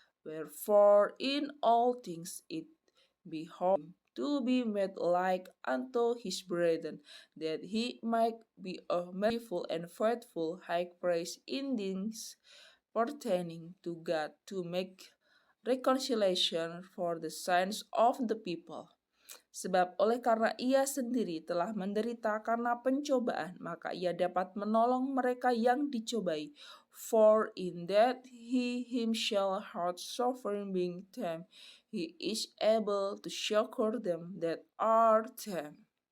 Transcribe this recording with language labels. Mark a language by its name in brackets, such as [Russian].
[English] Wherefore in all things it behoved to be made like unto his brethren, that he might be a merciful and faithful high priest in things pertaining to God, to make reconciliation for the sins of the people. [Indonesian] Sebab oleh karena ia sendiri telah menderita karena pencobaan, maka ia dapat menolong mereka yang dicobai. [English] For in that he himself hath suffered being tempted, he is able to succor them that are tempted.